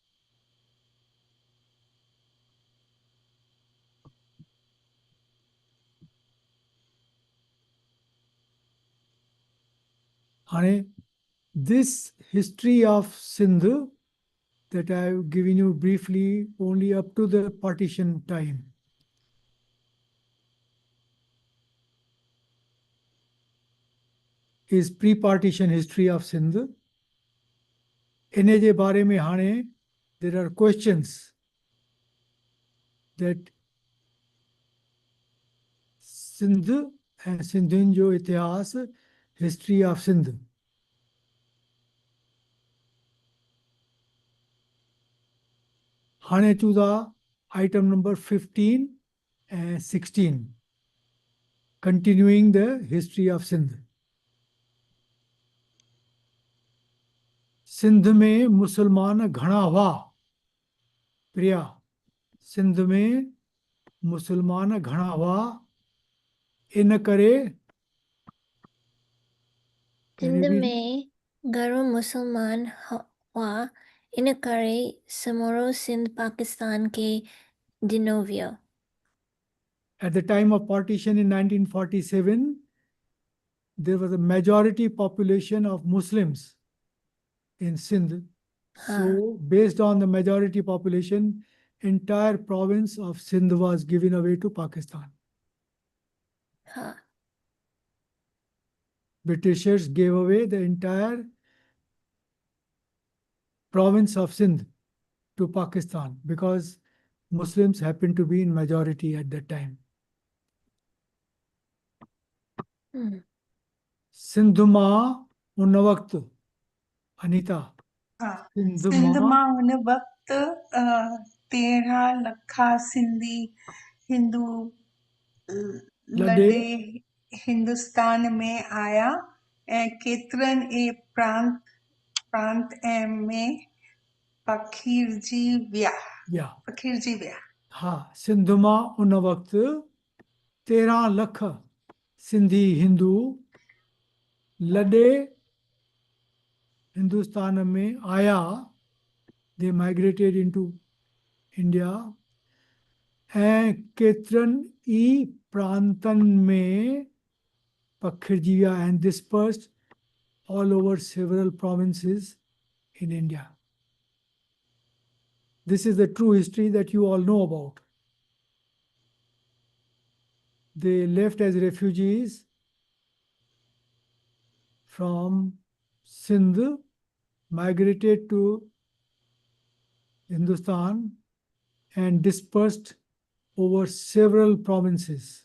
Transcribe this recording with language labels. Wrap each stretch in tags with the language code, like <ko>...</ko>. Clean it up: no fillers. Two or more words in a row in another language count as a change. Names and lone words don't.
<en>Hane, this history of Sindh that I have given you briefly only up to the partition time. Is pre-partition history of Sindh.</en> <sd>इन जे बारे में हाणे</sd> <en>there are questions that</en> <sd>सिंध ऐं सिंधियुनि जो इतिहास</sd> <en>history of Sindh.</en> <sd>हाणे अचूं था</sd> <en>item number 15 and 16, continuing the history of Sindh.</en> <sd>सिंध में मुसलमान घणा हुआ प्रिया सिंध में मुसलमान घणा हुआ इन करे सिंध में घणो मुसलमान हुआ इन करे समूरो सिंध पाकिस्तान खे ॾिनो वियो.</sd> <en>At the time of partition in 1947, there was a majority population of Muslims in Sindh. So, based on the majority population, entire province of Sindh was given away to Pakistan.</en> <sd>हाँ.</sd> <en>Britishers gave away the entire province of Sindh to Pakistan because Muslims happened to be in majority at that time.</en> <sd>सिंध मां उन वक़्तु अनीता सिंध मां उन वक़्तु 13 लखा सिंधी हिंदू लॾे हिंदुस्तान में आया ऐं केतिरनि ई प्रांत में पखिड़िजी विया. हा सिंध मां उन वक़्तु 13 लख सिंधी हिंदू लॾे हिंदुस्तान में आया.</sd> <en>They migrated into India.</en> <sd>ऐं केतिरनि ई प्रांतनि में Pakhirjiya,</sd> <en>and dispersed all over several provinces in India. This is the true history that you all know about. They left as refugees from Sindh, migrated to Hindustan, and dispersed over several provinces.</en>